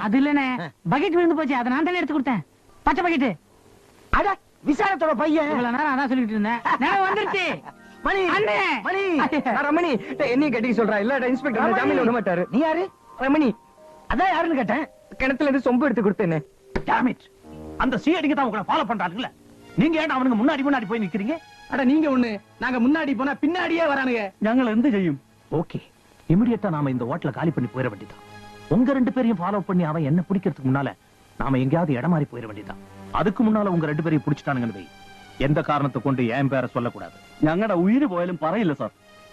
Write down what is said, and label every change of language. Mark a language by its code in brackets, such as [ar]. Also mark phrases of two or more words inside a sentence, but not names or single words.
[ta] அது இல்லனே, பக்கெட் விழுந்து போச்சு. அதை நான் தானே எடுத்து கொடுத்தேன். பச்சை பக்கெட். அட விசாலத்தோட பையன். இவ்வளவு நேரம் அதான் சொல்லிட்டு இருந்தேன். நினைவு வந்துருச்சு. மணி அண்ணே. மணி ரமணி என்னையும் கட்டிக்க சொல்றா. இல்ல இன்ஸ்பெக்டர் ஜாமீன் விட மாட்டாரு. நீ யாரு? ரமணி. அதான் யாருன்னு கேட்டேன். கிணத்துல இருந்து சொம்பு எடுத்து கொடுத்தேன்னு. [en] Damn it. [ta] அந்த சிஐடிக்கு தான் உங்களை ஃபாலோ பண்றாங்கல்ல. நீங்க ஏன் அவனுக்கு முன்னாடி போய் நிக்கிறீங்க? அட நீங்க ஒண்ணு, நாங்க முன்னாடி போனா பின்னாடியே வரானுங்க. [ml] ഞങ്ങൾ എന്ത് ചെയ്യും? [ta] ஓகே, இமிடியேட்டா நாம இந்த ஹோட்டலை காலி பண்ணி போயிட வேண்டியதான். உங்க ரெண்டு பேரையும் ஃபாலோ பண்ணி அவன் என்ன பிடிக்கிறதுக்கு முன்னால நாம எங்கேயாவது இடம் மாறி போயிட வேண்டியதான். அதுக்கு முன்னால உங்க ரெண்டு பேரையும் பிடிச்சிட்டானுங்கன்னு வை. எந்த காரணத்தை கொண்டு என் பேரை சொல்லக்கூடாது. [ml] ഞങ്ങളുടെ ഉയിര് പോയാലും പറയില്ല സാർ.